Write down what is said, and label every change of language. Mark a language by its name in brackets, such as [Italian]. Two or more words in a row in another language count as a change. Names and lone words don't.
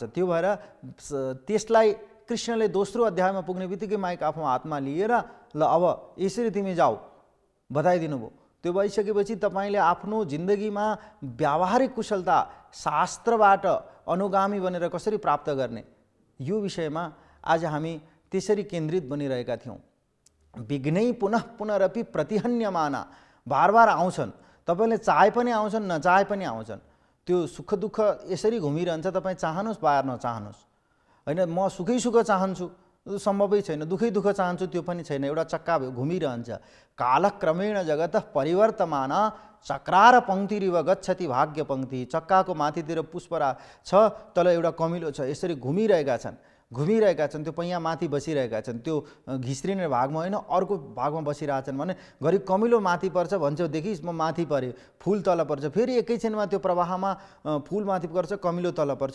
[Nepali] त्यो भएर त्यसलाई कृष्णले दोस्रो अध्यायमा पुग्ने बित्तिकै माइक आफ्नो हातमा लिएर ल अब यसरी तिमी जाऊ बताइदिनु भयो। त्यो भइसकेपछि तपाईँले आफ्नो जिन्दगीमा व्यावहारिक कुशलता शास्त्रबाट अनुगामी बनेर कसरी प्राप्त गर्ने, यो विषयमा आज हामी त्यसरी केन्द्रित बनिरहेका थियौँ। [Sanskrit] विघ्नै पुनः पुनरपि प्रतिहन्यमाना। [Nepali] बार बार आउँछन्, तपाईँले चाहे पनि आउँछन्, नचाहे पनि आउँछन्। त्यो सुख दुःख यसरी घुमिरहन्छ। तपाईँ चाहनुहोस् वा नचाहनुहोस्, होइन म सुखै सुख चाहन्छु सम्भवै छैन, दुःखै दुःख चाहन्छु त्यो पनि छैन, एउटा चक्का घुमिरहन्छ। [Sanskrit] कालक्रमेण जगत परिवर्तमान चक्रार पङ्क्तिरिव गच्छति भाग्य पङ्क्ति। [Nepali] चक्काको माथितिर पुष्परा छ, तल एउटा कमिलो छ, यसरी घुमिरहेका छन्। त्यो पैया माथि बसिरहेका छन्, त्यो घिस्रिने भागमा होइन अर्को भागमा बसिरहेछन् भने घरि कमिलो माथि पर्छ भन्छ, देखिस् म माथि परेँ, फुल तल पर्छ, फेरि एकैछिनमा त्यो प्रवाहमा फुल माथि पर्छ, कमिलो तल पर्छ।